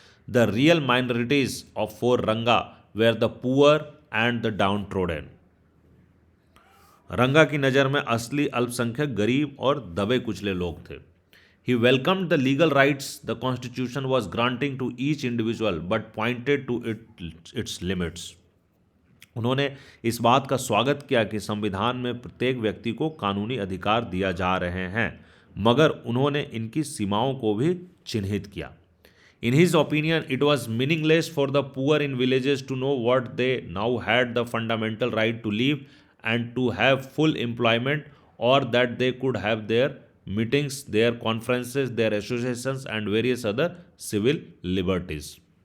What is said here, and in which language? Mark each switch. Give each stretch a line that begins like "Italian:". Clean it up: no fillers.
English: The real minorities of for Ranga were the poor and the downtrodden.
Hindi: रंगा की नज़र में असली अल्पसंख्यक गरीब और दबे कुचले लोग थे.
English: He welcomed the legal rights the Constitution was granting to each individual, but pointed to its limits.
Hindi: उन्होंने इस बात का स्वागत किया कि संविधान में प्रत्येक व्यक्ति को कानूनी अधिकार दिया जा रहे हैं, मगर उन्होंने इनकी सीमाओं को भी चिन्हित किया.
English: In his opinion, it was meaningless for the poor in villages to know what they now had the fundamental right to live and to have full employment, or that they could have their meetings, their conferences, their associations, and various other civil liberties.